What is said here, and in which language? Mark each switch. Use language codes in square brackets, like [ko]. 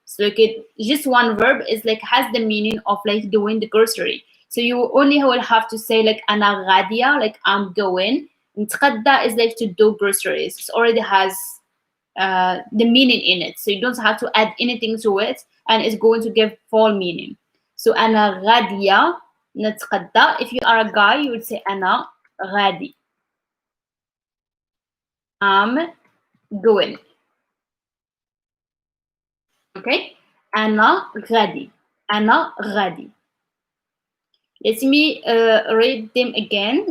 [en] So like just one verb is like has the meaning of like doing the grocery. So you only will have to say like [ar] أنا غادية, [en] like I'm going. نتغدى is like to do groceries. It already has the meaning in it, so you don't have to add anything to it, and it's going to give full meaning. [ar] So أنا غادية نتغدى. If you are a guy, you would say أنا غادي. [en] I'm going. [ar] Okay. أنا غادي. أنا غادي. [en] Let me read them again.